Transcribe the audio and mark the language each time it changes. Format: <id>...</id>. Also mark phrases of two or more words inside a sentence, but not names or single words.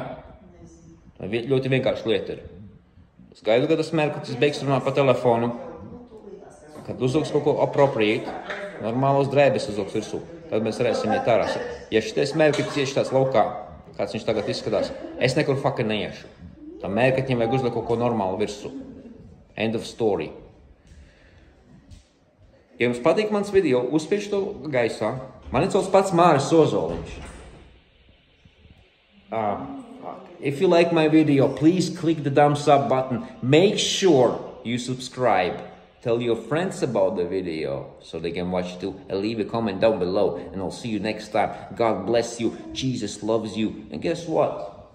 <lv>Ļoti vienkārši lieta ir. Es gaidu, kad tas mērķis beigs runāt pa telefonu, kad uzlūks kaut ko appropriate, normālos drēbes uzlūks virsū, tad mēs varēsim iet ārā. Ja šitais mērķis ieši tāds laukā, kāds viņš tagad izskatās, es nekur fucking neiešu. Tam mērķim vajag uzlikt kaut ko normālu virsū.</lv> <en>End of story.</en> <lv>Ja jums patīk mans video, uzspiež to gaisā. Mani sauc pats Māris Ozoliņš.</lv> <en>If you like my video, please click the thumbs up button. Make sure you subscribe. Tell your friends about the video so they can watch it too. And leave a comment down below. And I'll see you next time. God bless you. Jesus loves you. And guess what?</en>